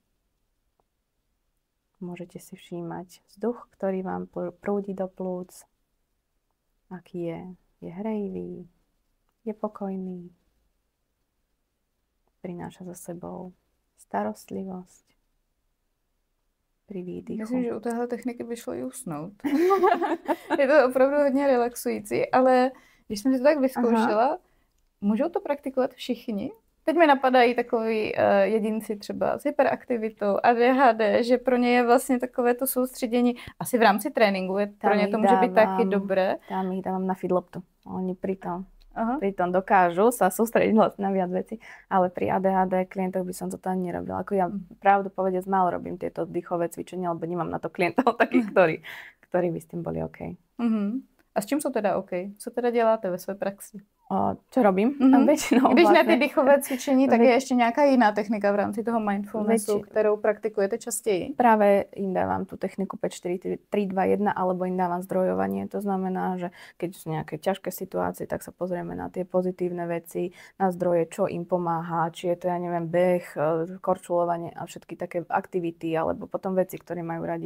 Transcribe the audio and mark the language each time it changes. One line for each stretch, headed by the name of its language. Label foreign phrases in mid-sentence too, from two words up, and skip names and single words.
Slovak: Môžete si všímať vzduch, ktorý vám prúdi do plúc, aký je hrejivý, je pokojný, prináša so sebou starostlivosť. Pri výdychu.
Czech: Myslím, že u téhle techniky by šlo i usnout. Je to opravdu hodně relaxující, ale když jsem si to tak vyzkoušela, můžou to praktikovat všichni? Teď mi napadají takový jedinci třeba s hyperaktivitou, ADHD, že pro ně je vlastně takové to soustředění, asi v rámci tréninku, pro ně to může být taky dobré.
Slovak: Tam ich dávam na feedloptu. Oni pritom dokážu sa sústrediť vlastne na viac veci, ale pri ADHD klientoch by som to ani nerobila. Ako ja pravdu povediac málo robím tieto dýchové cvičenia, lebo nemám na to klientov takých, ktorí by s tým boli OK.
Czech: A s čím jsou teda OK? Co teda děláte ve své praxi?
Slovak: Čo robím? Väčšinou
Czech: Když na ty dýchové cvičení, tak je ještě nějaká jiná technika v rámci toho mindfulnessu, kterou praktikujete častěji?
Slovak: Práve im dávam tú techniku 5-4-3-2-1 alebo im dávam zdrojovanie. To znamená, že keď sú nejaké ťažké situácie, tak sa pozrieme na tie pozitívne veci, na zdroje, čo im pomáha, či je to, ja neviem, beh, korčulovanie a všetky také aktivity, alebo potom veci, ktoré majú radi.